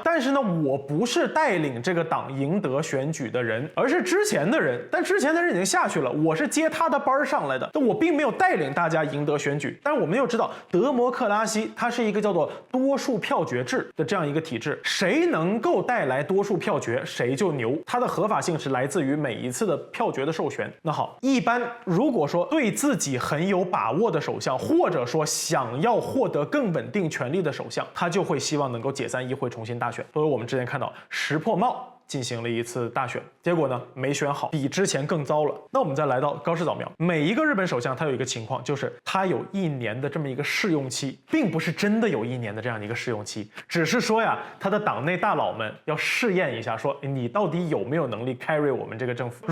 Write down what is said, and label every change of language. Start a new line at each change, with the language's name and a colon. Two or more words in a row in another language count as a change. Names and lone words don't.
Chinese: 但是呢我不是帶領这個黨贏得選舉的人，而是之前的人，但之前的人已經下去了，我是接他的班上來的，但我並沒有帶領大家贏得選舉。但是我們又知道德摩克拉西它是一個叫做多數票決制的這樣一個體制，誰能夠帶來多數票決誰就牛，它的合法性是來自於每一次的票決的授權。那好，一般如果說对自己很有把握的首相，或者說想要獲得更穩定权力的首相，他就会希望能夠解散議會重新大選。所以我們之前看到石破茂進行了一次大選，結果呢沒選好，比之前更糟了。那我們再來到高市早苗，每一個日本首相他有一個情況，就是他有1年的這麼一個試用期，並不是真的有1年的這樣的一個試用期，只是說呀，他的黨內大佬們要試驗一下說，你到底有沒有能力 carry 我們這個政府。